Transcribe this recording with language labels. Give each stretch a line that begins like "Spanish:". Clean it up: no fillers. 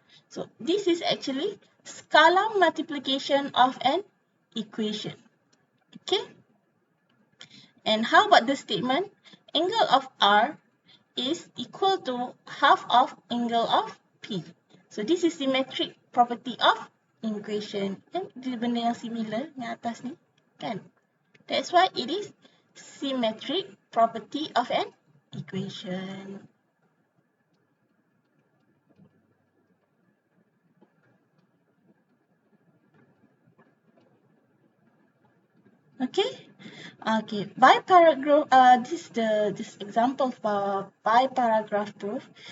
English: So this is actually scalar multiplication of an equation. Okay. And how about the statement? Angle of R is equal to half of angle of P. So this is symmetric property of equation.
Malay: Kan dia benda yang similar yang atas ni, kan?
English: That's why it is symmetric property of an equation. Okay. Okay, by paragraph, this example for by paragraph proof.